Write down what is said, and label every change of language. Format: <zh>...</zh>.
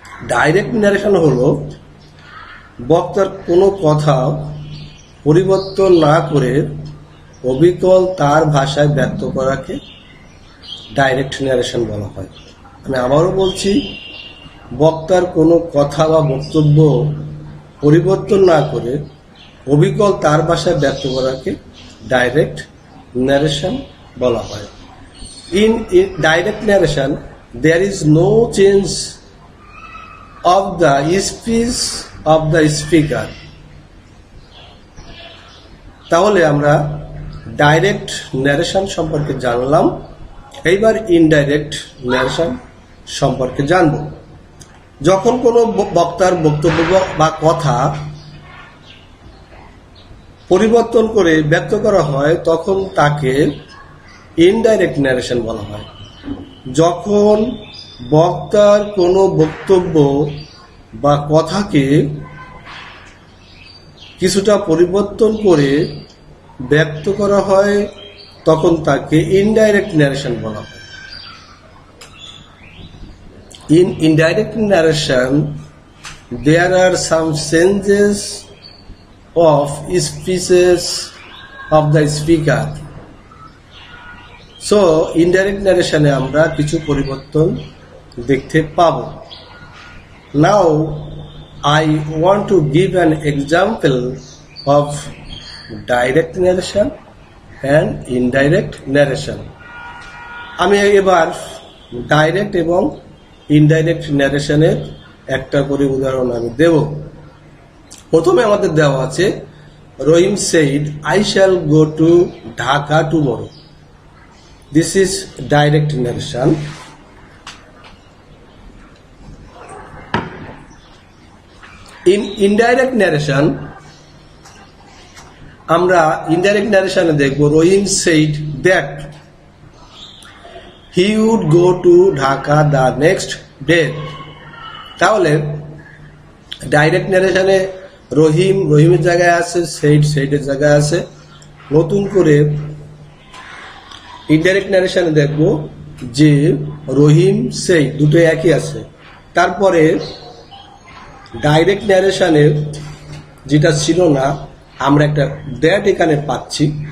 <bn>Direct narration হলো বক্তার কোনো কথা পরিবর্তন না করে অবিকল তার ভাষায় ব্যক্ত করাকে ডাইরেক্ট ন্যারেশন বলা হয়। আমি আবারও বলছি, বক্তার কোনো কথা বা বক্তব্য পরিবর্তন না করে অবিকল তার ভাষায় ব্যক্ত করাকে ডাইরেক্ট narration বলা হয়।</bn> <en>In direct narration, there is no change of the speech of the speaker.</en> <bn>তাহলে আমরা ডাইরেক্ট ন্যারেশন সম্পর্কে জানলাম। এইবার ইনডাইরেক্ট ন্যারেশন সম্পর্কে জানব। যখন কোনো বক্তার বক্তব্য বা কথা পরিবর্তন করে ব্যক্ত করা হয় তখন তাকে ইনডাইরেক্ট ন্যারেশন বলা হয়। যখন বক্তার কোনো বক্তব্য বা কথাকে কিছুটা পরিবর্তন করে ব্যক্ত করা হয় তখন তাকে ইনডাইরেক্ট ন্যারেশন বলা হয়।</bn> <en>In indirect narration, there are some changes of speeches of the speaker. So indirect narration</en> <bn>এ আমরা কিছু পরিবর্তন দেখতে পাবো।</bn> <en>Now I want to give an example of direct narration and indirect narration.</en> <bn>আমি এবার ডাইরেক্ট এবং ইনডাইরেক্ট ন্যারেশনের একটা করে উদাহরণ আমি দেব। প্রথমে আমাদের দেওয়া আছে,</bn> <en>Rahim said, I shall go to Dhaka tomorrow. This is direct narration. In indirect narration,</en> <bn>আমরা</bn> <en>indirect narration</en> <bn>এ দেখব,</bn> <en>Rahim said that he would go to Dhaka the next day.</en> <bn>তাহলে ডাইরেক্ট ন্যারেশনে রহিমের জায়গায় আছে, সেইডের জায়গায় আছে। নতুন করে ইনডাইরেক্ট ন্যারেশনে দেখব যে রহিম সেই দুটো একই আছে। তারপরে ডাইরেক্ট ন্যারেশনে যেটা ছিল না, আমরা একটা দ্যাট এখানে পাচ্ছি।</bn>